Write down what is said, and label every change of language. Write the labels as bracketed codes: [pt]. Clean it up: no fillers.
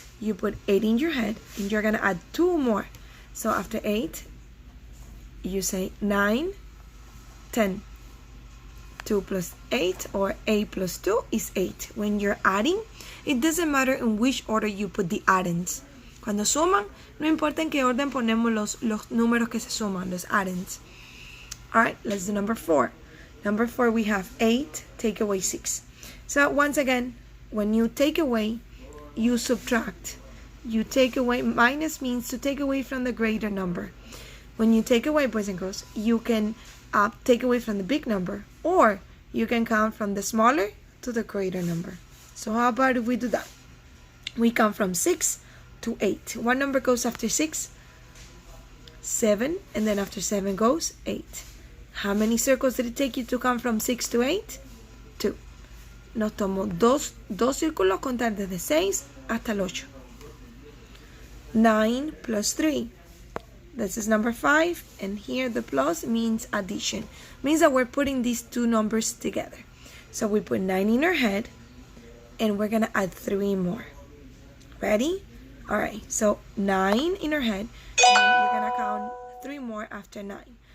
[en] You put 8 in your head and you're going to add 2 more. So after 8, you say 9, 10. 2 plus 8, or 8 plus 2 is 8. When you're adding, it doesn't matter in which order you put the addends. [es] Cuando suman, no importa en qué orden ponemos los números que se suman, los addends. [en] Alright, let's do number 4. Number 4, we have 8, take away 6. So once again, when you take away, you subtract. You take away, minus means to take away from the greater number. When you take away, boys and girls, you can take away from the big number, or you can count from the smaller to the greater number. So how about if we do that? We count from 6 to 8. What number goes after 6? 7, and then after 7 goes 8. How many circles did it take you to count from 6 to 8? 2. [es] Nos tomó dos círculos contar desde 6 hasta el 8. [en] 9 plus 3. This is number 5, and here the plus means addition. Means that we're putting these two numbers together. So we put 9 in our head, and we're gonna add 3 more. Ready? Alright, so 9 in our head, and then we're gonna count 3 more after 9.